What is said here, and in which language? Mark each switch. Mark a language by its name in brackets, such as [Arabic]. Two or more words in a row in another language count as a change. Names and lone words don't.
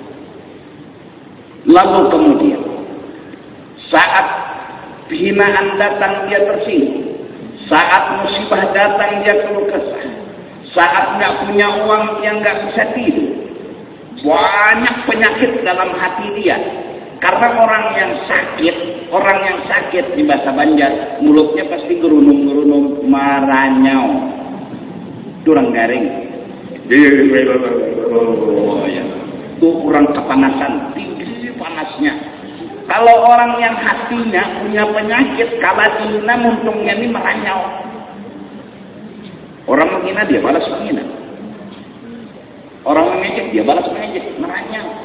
[Indonesian] Lalu kemudian, saat hinaan datang dia tersinggung, saat musibah datang dia keluh kesah, saat nggak punya uang dia nggak bisa tidur, banyak penyakit dalam hati dia. Karena orang yang sakit di bahasa Banjar, mulutnya pasti [Banjar] gerunung-gerunung, maranyau, durang garing. [Indonesian] Itu orang kepanasan, tinggi panasnya. Kalau orang yang hatinya punya penyakit, kalau dihina muntungnya ini meranyau. Orang menghina dia balas menghina. Orang mengejek dia balas mengejek, meranyau.